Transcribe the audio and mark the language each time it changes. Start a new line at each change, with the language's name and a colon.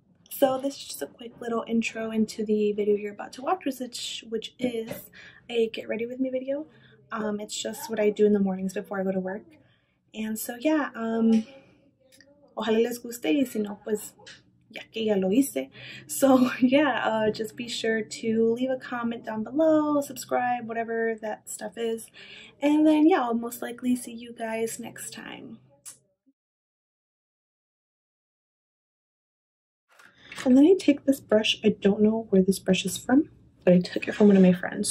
English: So this is just a quick little intro into the video you're about to watch, which is a get ready with me video. It's just what I do in the mornings before I go to work. And so yeah,
Spanish: ojalá les guste y si no, pues ya que ya lo hice.
English: So yeah, just be sure to leave a comment down below, subscribe, whatever that stuff is. And then yeah, I'll most likely see you guys next time. And then I take this brush. I don't know where this brush is from, but I took it from one of my friends.